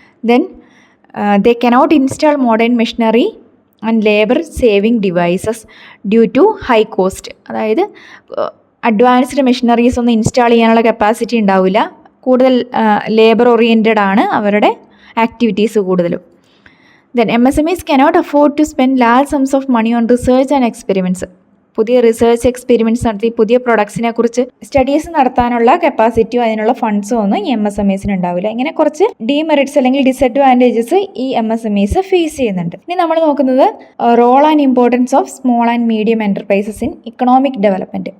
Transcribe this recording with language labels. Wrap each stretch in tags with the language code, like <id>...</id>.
<en>Then they cannot install modern machinery and labour saving devices due to high cost.</en> <ml>അതായത് advanced machineries ഒന്നും install ചെയ്യാനുള്ള capacity ഉണ്ടാവില്ല. കൂടുതൽ labour oriented ആണ് അവരുടെ ആക്ടിവിറ്റീസ് കൂടുതലും.</ml> <en>Then MSMEs cannot afford to spend large sums of money on research and experiments.</en> <ml>പുതിയ research experiments നടത്തി പുതിയ പ്രൊഡക്ട്സിനെ കുറിച്ച് സ്റ്റഡീസ് നടത്താനുള്ള കപ്പാസിറ്റിയോ അതിനുള്ള ഫണ്ട്സോ ഒന്നും ഈ MSMEസിന് ഉണ്ടാവില്ല. ഇങ്ങനെ കുറച്ച് ഡീമെറിറ്റ്സ് അല്ലെങ്കിൽ ഡിസഡ്വാൻറ്റേജസ് ഈ MSMEs ഫേസ് ചെയ്യുന്നുണ്ട്. ഇനി നമ്മൾ നോക്കുന്നത്</ml> <en>Role and importance of small and medium enterprises in economic development.</en>